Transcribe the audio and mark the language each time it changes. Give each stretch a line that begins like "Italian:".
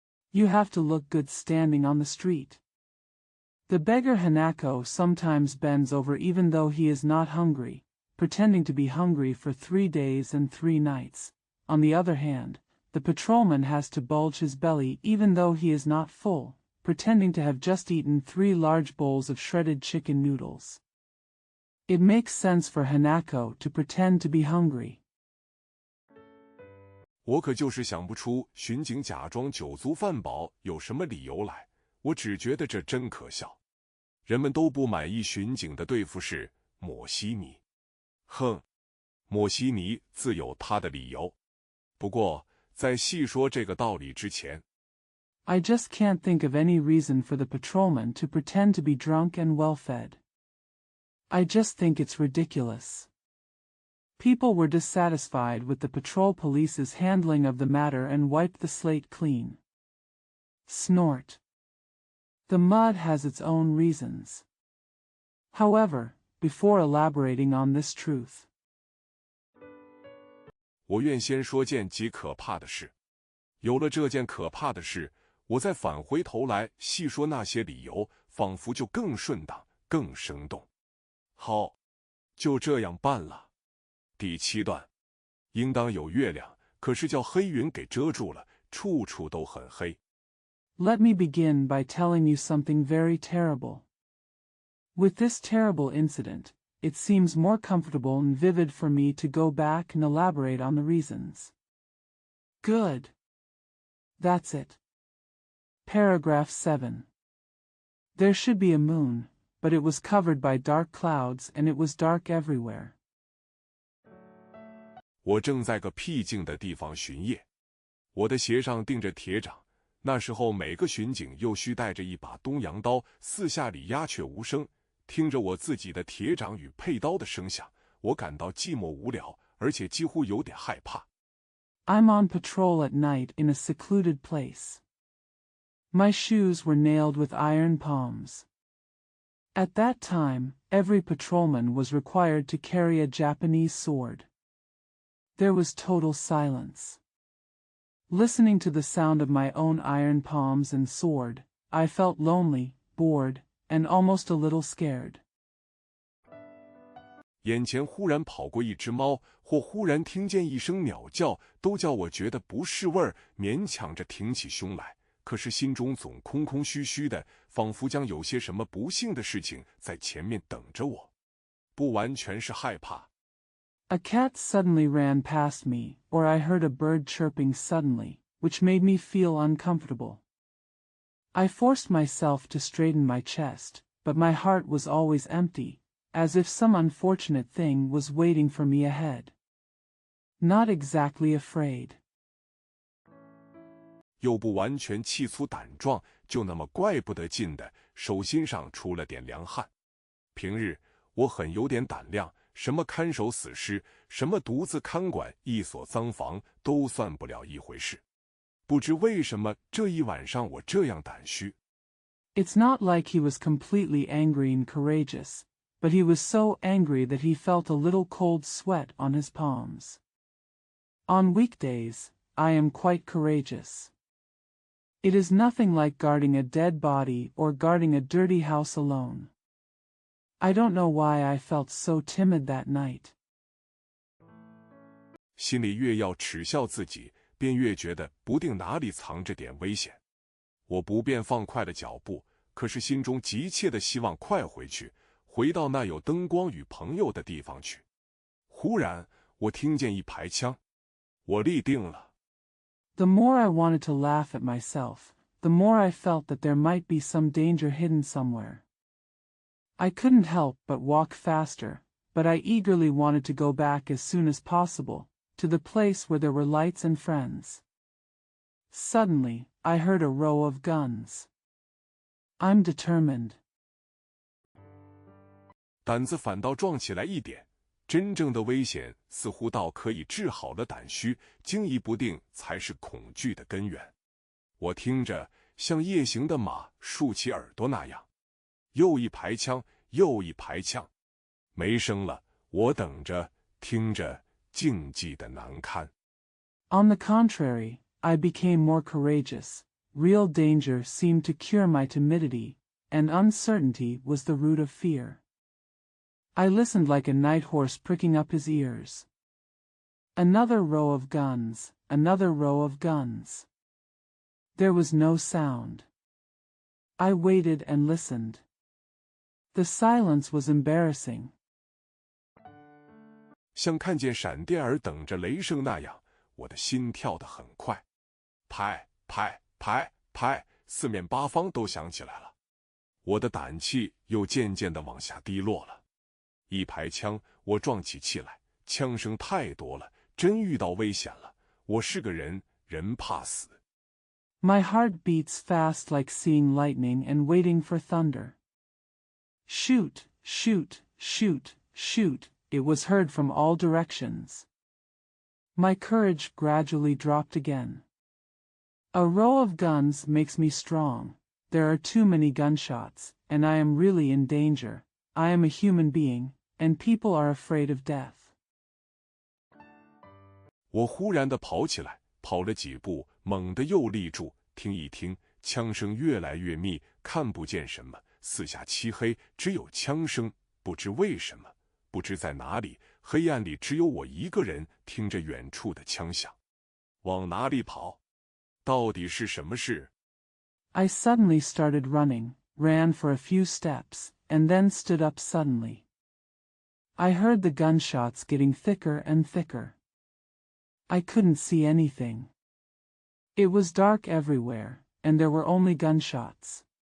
English: You have to look good standing on the street. The beggar Hanako sometimes bends over even though he is not hungry, pretending to be hungry for 3 days and 3 nights. On the other hand, the patrolman has to bulge his belly even though he is not full, pretending to have just eaten 3 large bowls of shredded chicken noodles. It makes sense for Hanako to pretend to be hungry.
Chinese: 我可就是想不出巡警假装酒足饭饱有什么理由来，我只觉得这真可笑。人们都不满意巡警的对付是抹稀泥。哼，抹稀泥自有他的理由。不过，在细说这个道理之前，
English: I just can't think of any reason for the patrolman to pretend to be drunk and well-fed. I just think it's ridiculous. People were dissatisfied with the patrol police's handling of the matter and wiped the slate clean. Snort. The mud has its own reasons. However, before elaborating on this truth,
Chinese: 我愿先说件极可怕的事。有了这件可怕的事，我再返回头来细说那些理由，仿佛就更顺当、更生动。好，就这样办了。第7段，应当有月亮，可是叫黑云给遮住了，处处都很黑。
English: let me begin by telling you something very terrible. With this terrible incident, it seems more comfortable and vivid for me to go back and elaborate on the reasons. Good. That's it. Paragraph 7. There should be a moon, but it was covered by dark clouds and it was dark everywhere.
Chinese: 我正在个僻静的地方巡夜，我的鞋上钉着铁掌。那时候每个巡警又需带着一把东洋刀，四下里鸦雀无声。听着我自己的铁掌与佩刀的声响，我感到寂寞无聊，而且几乎有点害怕。
English: I'm on patrol at night in a secluded place. My shoes were nailed with iron palms. At that time, every patrolman was required to carry a Japanese sword. There was total silence. Listening to the sound of my own iron palms and sword, I felt lonely, bored, and almost a little scared.
Chinese: 眼前忽然跑过一只猫，或忽然听见一声鸟叫，都叫我觉得不是味儿，勉强着挺起胸来。可是心中总空空虚虚的，仿佛将有些什么不幸的事情在前面等着我。不完全是害怕。
English: A cat suddenly ran past me, or I heard a bird chirping suddenly, which made me feel uncomfortable. I forced myself to straighten my chest, but my heart was always empty, as if some unfortunate thing was waiting for me ahead. Not exactly afraid.
Chinese: 又不完全气粗胆壮，就那么怪不得劲的，手心上出了点凉汗。平日我很有点胆量，什么看守死尸，什么独自看管一所脏房，都算不了一回事。不知为什么这一晚上我这样胆虚。
English: It's not like he was completely angry and courageous, but he was so angry that he felt a little cold sweat on his palms. On weekdays, I am quite courageous. It is nothing like guarding a dead body or guarding a dirty house alone. I don't know why I felt so timid that night.
Chinese: 心里越要耻笑自己，便越觉得不定哪里藏着点危险。我不便放快了脚步，可是心中急切地希望快回去，回到那有灯光与朋友的地方去。忽然，我听见一排枪，我立定了。
English: The more I wanted to laugh at myself, the more I felt that there might be some danger hidden somewhere. I couldn't help but walk faster, but I eagerly wanted to go back as soon as possible, to the place where there were lights and friends. Suddenly, I heard a row of guns. I'm determined.
Chinese: 胆子反倒壮起来一点，真正的危险似乎倒可以治好了胆虚，惊疑不定才是恐惧的根源。我听着像夜行的马竖起耳朵那样，又一排枪，又一排枪，没声了。我等着，听着，静寂的难堪。
English: On the contrary, I became more courageous. Real danger seemed to cure my timidity, and uncertainty was the root of fear. I listened like a night horse pricking up his ears. Another row of guns, another row of guns. There was no sound. I waited and listened. The silence was embarrassing.
Chinese: 像看见闪电儿等着雷声那样，我的心跳得很快，拍拍拍拍，四面八方都响起来了。我的胆气又渐渐地往下低落了。一排枪，我壮起气来，枪声太多了，真遇到危险了。我是个人，人怕死。
English: My heart beats fast like seeing lightning and waiting for thunder. Shoot, shoot, shoot, shoot, it was heard from all directions. My courage gradually dropped again. A row of guns makes me strong. There are too many gunshots, and I am really in danger. I am a human being, and people are afraid of death.
Chinese: 我忽然地跑起来，跑了几步，猛地又立住，听一听，枪声越来越密，看不见什么，四下漆黑，只有枪声，不知为什么，不知在哪里，黑暗里只有我一个人听着远处的枪响。往哪里跑？到底是什么事？
English: I suddenly started running, ran for a few steps, and then stood up suddenly. I heard the gunshots getting thicker and thicker. I couldn't see anything. It was dark everywhere, and there were only gunshots.